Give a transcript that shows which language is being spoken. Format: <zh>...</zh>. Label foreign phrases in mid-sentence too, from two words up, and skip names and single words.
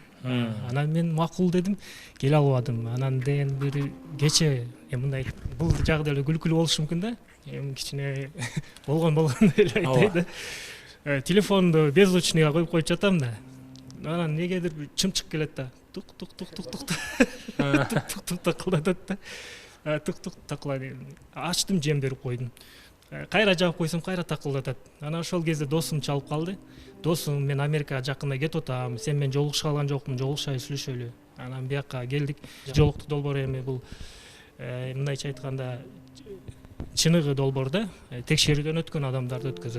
<ky>Анан мен макул дедим, келе албадым. Анан деген бир кече мындай бул жагда эле күлкүлүү болушу мүмкүн да. Кичине болгон эле айтайын да. телефонду беззвучныйга коюп жатам да. Анан негедир бир чымчык келет да. Тук тук тук тук тук тук тук такылдатат да. Тук тук такылдайт. Ачтым, жем берип койдум. Кайра жаап койсом кайра такылдатат. Анан ошол кезде досум чалып калды. Досум, мен Америкага жакында кетип атам, сен менен жолугуша алган жокмун, жолугушайлы, сүйлөшөлү. Анан бияка келдик. Жолуктук долбоор эми бул мындайча айтканда чыныгы долбоорда текшерүүдөн өткөн адамдарды өткөзөт.</ky>